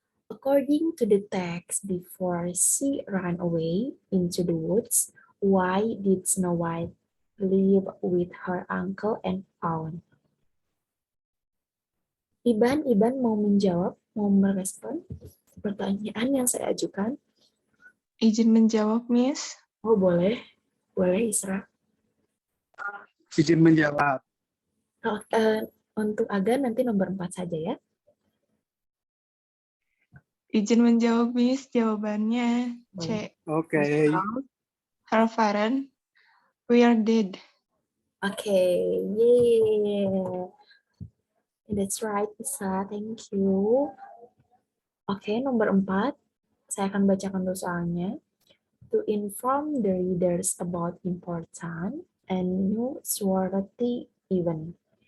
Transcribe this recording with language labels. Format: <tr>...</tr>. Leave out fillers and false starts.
<en>According to the text, before she ran away into the woods, why did Snow White live with her uncle and aunt?</en> <id>Iban mau menjawab, mau merespon pertanyaan yang saya ajukan? Izin menjawab, Miss. Oh, boleh Isra. Izin menjawab. Oh, untuk Agan nanti nomor 4 saja ya. Izin menjawab, Miss. Jawabannya C. Oke.</id> <en>Her parents were dead. Oke, yeah. That's right, Isa. Thank you. Oke,</en> <id>nomor 4. Saya akan bacakan dulu soalnya.</id> <en>To inform the readers about important and newsworthy event.</en>